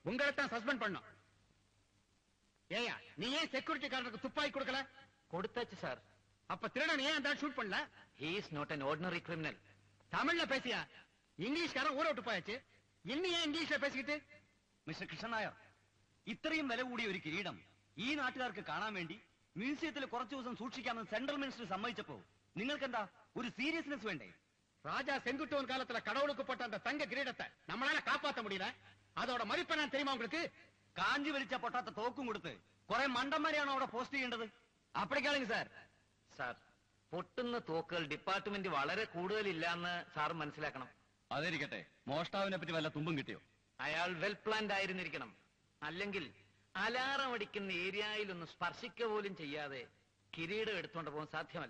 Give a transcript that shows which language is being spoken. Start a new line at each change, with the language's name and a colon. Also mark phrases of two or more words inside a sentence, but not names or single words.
Tamil: உங்களைத்தான் சஸ்பெண்ட் பண்ணும். ஏயா நீ ஏன் செக்யூரிட்டிக்காரனுக்கு துப்பாக்கி கொடுக்கல? கொடுத்தாச்சு சார். அப்ப திருடன் ஏன் அந்த ஷூட் பண்ணல?
English: He is not an ordinary criminal.
Tamil: தமிழ்ல பேசியா?
Malayalam: ഇംഗ്ലീഷ്കാരൻ ഊരോട്ട് പോയച്ച് ഇന്ന് ഞാൻ ഇംഗ്ലീഷിൽ പേസിക്കിട്ട്. മിസ്റ്റർ കൃഷ്ണൻ നായർ, ഇത്രയും വില കൂടിയ ഒരു കിരീടം ഈ നാട്ടുകാർക്ക് കാണാൻ വേണ്ടി മ്യൂസിയത്തിൽ കുറച്ചു ദിവസം സൂക്ഷിക്കാമെന്ന്
English: central minister
Malayalam: സമ്മതിച്ചപ്പോ നിങ്ങൾക്കെന്താ ഒരു സീരിയസ്നെസ് വേണ്ടേ?
Tamil: ராஜா செங்குட்டுவன் காலத்துல கடவுளுக்கு போட்ட அந்த தங்க கிரீடத்தை நம்மளால காப்பாற்ற முடியல. அதோட மதிப்பை நான் தெரியுமா உங்களுக்கு?
Malayalam: കാഞ്ചി വലിച്ച പൊട്ടാത്ത തോക്കും കൊടുത്ത് കുറെ മണ്ടന്മാരെയാണോ അവിടെ പോസ്റ്റ് ചെയ്യേണ്ടത്? അപ്പടിക്കാണെങ്കിൽ സാർ. സാർ, പൊട്ടുന്ന തോക്കുകൾ ഡിപ്പാർട്ട്മെന്റ് വളരെ കൂടുതലില്ലാന്ന് സാർ മനസ്സിലാക്കണം. അതിരിക്കട്ടെ, മോഷ്ടാവിനെ പറ്റി വല്ല തുമ്പും കിട്ടിയോ? അയാൾ
English: well planned
Malayalam: ആയിരുന്നിരിക്കണം. അല്ലെങ്കിൽ അലാറം അടിക്കുന്ന ഏരിയയിലൊന്ന് സ്പർശിക്ക പോലും ചെയ്യാതെ കിരീടം എടുത്തുകൊണ്ട് പോകാൻ സാധ്യമല്ല.